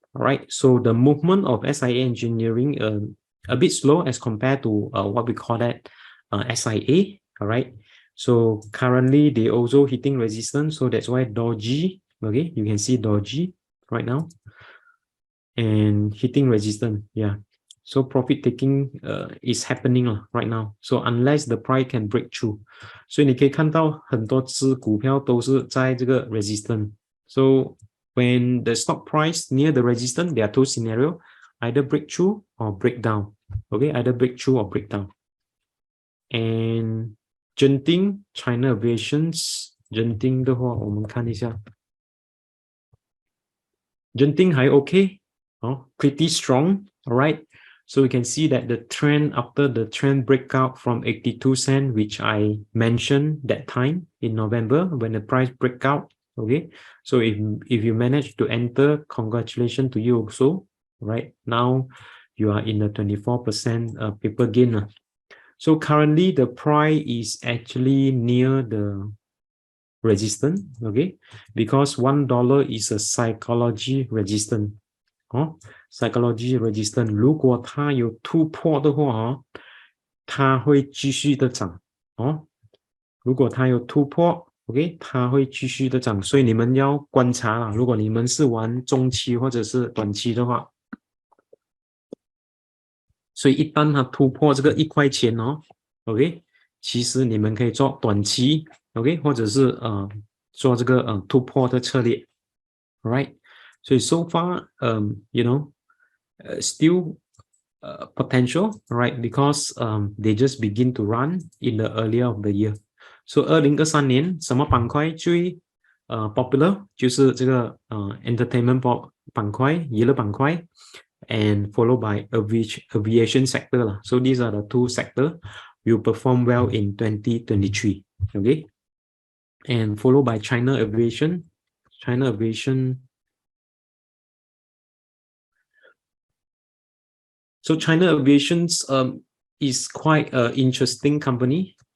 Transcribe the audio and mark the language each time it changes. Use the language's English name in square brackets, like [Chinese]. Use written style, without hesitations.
[English] Alright, so the movement of SIA Engineering a bit slow as compared to what we call that SIA. Alright, so currently they also hitting resistance, so that's why dodgy. Okay, you can see dodgy right now and hitting resistance. Yeah. So profit taking is happening right now. So unless the price can break through, [Chinese] 所以你可以看到很多只股票都是在这个 resistance. [English] So when the stock price near the resistance, there are two scenarios: either break through or break down. Okay, either break through or break down. And Genting, China Aviations, Genting [Chinese] 的话，我们看一下 [English] Genting 还 OK, pretty strong. All right. So we can see that the trend after the trend breakout from 82 cents, which I mentioned that time in November when the price breakout. Okay, so if you manage to enter, congratulations to you also. Right now, you are in a 24% paper gain. So currently the price is actually near the resistance. Okay, because $1 is a psychology resistance. [Chinese] Psychology resistance 如果它有突破的话它会继续的涨如果它有突破 OK 它会继续的涨所以你们要观察啦如果你们是玩中期或者是短期的话所以一旦它突破这个1块钱OK 其实你们可以做短期 OK 或者是做这个突破的策略 Alright [English] So far, you know, still potential, right? Because they just begin to run in the earlier of the year. [Chinese] So 2023年什么板块最popular 就是这个entertainment板块、娱乐板块 [English] and followed by aviation sector [Chinese] 啦。 [English] So these are the two sectors will perform well in 2023. Okay, and followed by China Aviation. China Aviation. So China Aviation is quite an interesting company.